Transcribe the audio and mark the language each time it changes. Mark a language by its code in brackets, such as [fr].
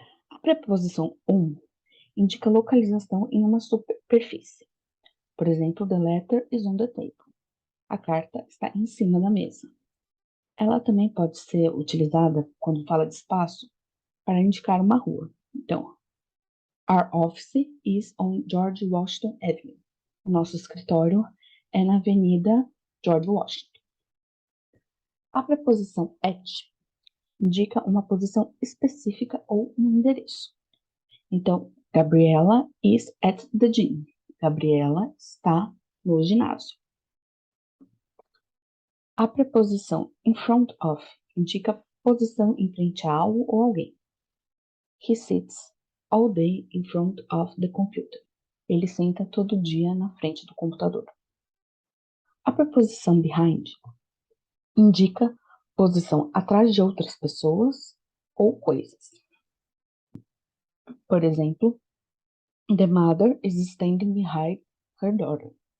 [pt] A preposição on indica localização em uma superfície. Por exemplo, [en] the letter is on the table. [pt] A carta está em cima da mesa. Ela também pode ser utilizada, quando fala de espaço, para indicar uma rua. Então, [en] our office is on George Washington Avenue. [pt] O nosso escritório é na Avenida George Washington. A preposição at indica uma posição específica ou um endereço. Então, [en] Gabriela is at the gym. [pt] Gabriela está no ginásio. A preposição in front of indica posição em frente a algo ou alguém. [en] He sits all day in front of the computer. [pt] Ele senta todo dia na frente do computador. A preposição behind indica posição atrás de outras pessoas ou coisas. Por exemplo, [en] the mother is standing behind her daughter.